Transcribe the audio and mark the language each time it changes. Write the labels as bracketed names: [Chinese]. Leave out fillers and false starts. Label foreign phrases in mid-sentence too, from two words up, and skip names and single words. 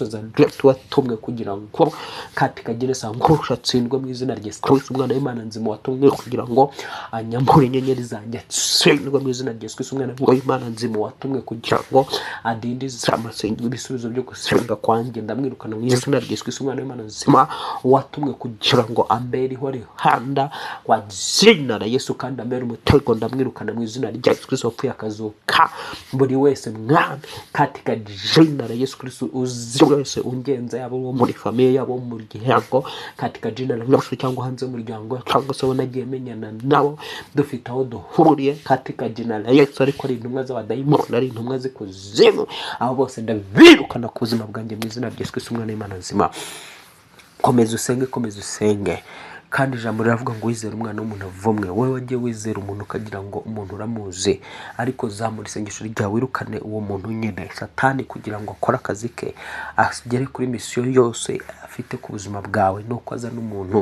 [Kinyarwanda] Watumwe kugira ngo [Swahili] katika jina [Kinyarwanda] sangusha tsindwa mu izina rya Yesu Kristo, umwana w'Imana nzima. Watumwe kugira ngo anyambure inyenyeri zanjye, tsindwa mu izina rya Yesu Kristo, umwana w'Imana nzima. Watumwe kugira ngo adindize amasengesho, ibisubizo byo gusenga kwanjye, ndamwirukana mu izina rya Yesu Kristo, umwana w'Imana nzima. Watumwe kugira ngo ambere ihore handa [Swahili] wa jina la Yesu, [Kinyarwanda] kandi ambere umutego, ndamwirukana mu izina rya Yesu Kristo wapfuye akazuka. Buri wese mwami [Swahili] katika jina la Yesu [Kinyarwanda] Kristo, uzi wese ungenza, yabo wo muri famiye, yabo mu muryango, [Swahili] katika jina la Yesu, [Kinyarwanda] cyangwa hanze y'umuryango, cyangwa se wanagiye menyana nabo dufite aho duhuriye, [Swahili] katika jina la Yesu. [Kinyarwanda] Ariko ari intumwa z'abadayimoni, ari intumwa z'ikuzimu, abo bose ndabirukana ku buzima bwanjye mu izina rya Yesu Kristo, umwana w'Imana nzima. Komeza usenge, komeza usenge. Kandi ijambo riravuga ngo wizere umwana w'umuntu avumwe. Wowe wagiye wizera umuntu ukagira ngo umuntu uramuzi, ariko zamura isengesho ryawe, wirukane uwo muntu nyine Satani kugira ngo akore akazi ke, agere kuri misiyo yose afite ku buzima bwawe, nuko aza n'umuntu.